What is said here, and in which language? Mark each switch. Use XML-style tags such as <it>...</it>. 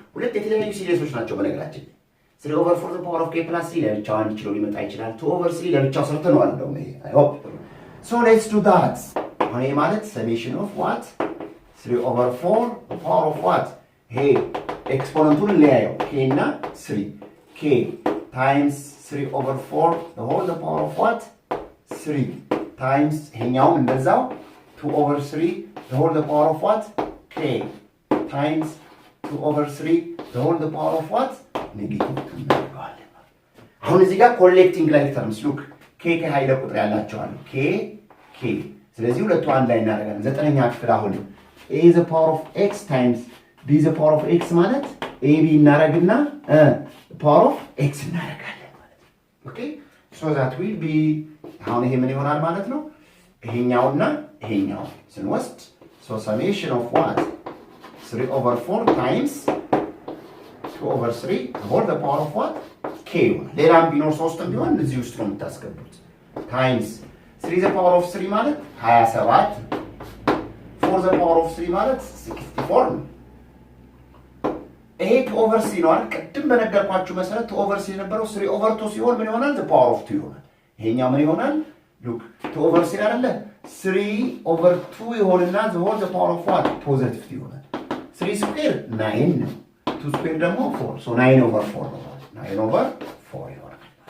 <am>ሁለት የተለያዩ ሲሪየሶች ናቸው በነገራችን ላይ 3/4 the power of k plus 3 ለብቻው 1 ኪሎ ሊመጣ ይችላል። 2/3 ለብቻው ሰርተነዋል ነው ይሄ</am> <en>I hope. So let's do that.</en> <am>አሁን ይሄ ማለት</am> <en>summation of what 3/4 the power of what? Hey, exponenቱን</en> <am>ለያየው k እና</am> <en>3 k times 3/4 the whole the power of what? 3 times ይሄኛው እንደዛው 2/3 the whole the power of what? k times 2/3 the whole the power of what?</en> <am>ኔጌቲቭ እናደርገዋለን። አሁን እዚህ ጋር ኮሌክቲንግ ላይ ተርምስ ሉክ k ከኃይለ ቁጥር ያላቸው አሉ k ስለዚህ ሁለቱ አንድ ላይ እናደርጋለን። ዘጠነኛ ክፍል አሁን a is the power of x times b is the power of x ማለት ab እናደርግና the power of x እናደርጋለን ማለት ነው። ኦኬ</am> <en>so that will be</en> <am>አሁን ይሄ ምን ይሆናል ማለት ነው? ይሄኛውና ይሄኛው ስንወስድ</am> <en>so summation of what 3/4 times 2/3 the whole the power of what</en> <am>k ይሆናል። ሌላም ቢኖር 3ም ቢሆን እዚህ ውስጥ ነው የምታስገቡት times 3 the power of 3 ማለት 27 4 the power of 3 ማለት 64 ነው። ይሄ 2/3 ነው አይደል? ቅድም በነገርኳችሁ መሰረት 2/3 የነበረው 3/2 ሲሆን ምን ይሆናል?</am> <en>the power of 2</en> <am>ይሆናል። ይሄኛው ምን ይሆናል?</am> <en>look 2/3</en> <am>አይደለ? 3/2 ይሆንና the whole the power of what positive ይሆናል። 3 ስኩዌር 9 ነው። 2 ስኩዌር ደግሞ 4 so 9/4 ነው ማለት 9/4 ይሆናል።</am>